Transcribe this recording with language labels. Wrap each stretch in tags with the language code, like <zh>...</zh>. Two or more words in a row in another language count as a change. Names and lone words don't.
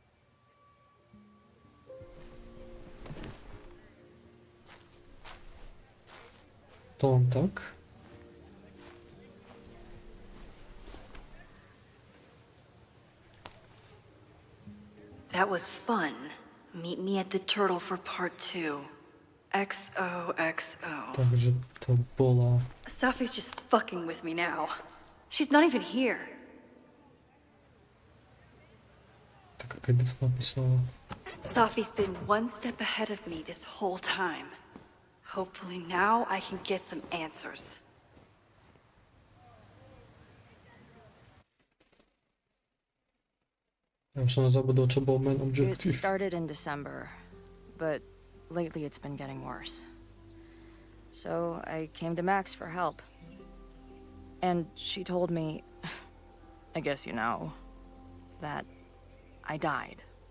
<sk>To on tak.</sk> <en>That was fun. Meet me at the Turtle for part 2. XOXO.</en> <sk>Takže to bola...</sk> <en>Sophie's just fucking with me now. She's not even here.</en> <sk>Tak keď to napísala.</sk> <en>Safi's been one step ahead of me this whole time. Hopefully now I can get some answers.</en> <sk>Ja už som zabudol, čo bol main</sk> <en>It objective. started in December, but lately it's been getting worse. So I came to Max for help. And she told me, I guess you know, that I died.</en>